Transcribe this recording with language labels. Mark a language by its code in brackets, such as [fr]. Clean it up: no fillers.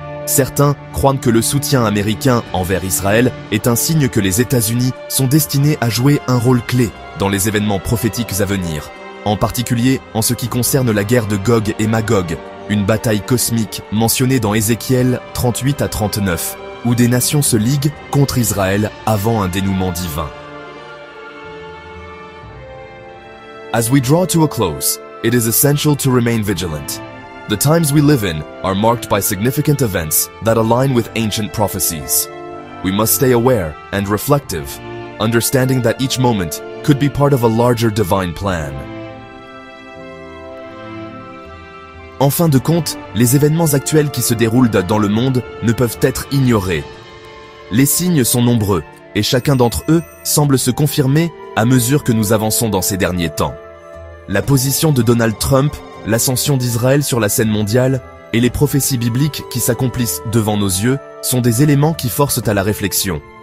[fr] Certains croient que le soutien américain envers Israël est un signe que les États-Unis sont destinés à jouer un rôle clé dans les événements prophétiques à venir, en particulier en ce qui concerne la guerre de Gog et Magog, une bataille cosmique mentionnée dans Ézéchiel 38 à 39, où des nations se liguent contre Israël avant un dénouement divin. [en] As we draw to a close, it is essential to remain vigilant. The times we live in are marked by significant events that align with ancient prophecies. We must stay aware and reflective, understanding that each moment could be part of a larger divine plan. [fr] En fin de compte, les événements actuels qui se déroulent dans le monde ne peuvent être ignorés. Les signes sont nombreux, et chacun d'entre eux semble se confirmer à mesure que nous avançons dans ces derniers temps. La position de Donald Trump, l'ascension d'Israël sur la scène mondiale et les prophéties bibliques qui s'accomplissent devant nos yeux sont des éléments qui forcent à la réflexion.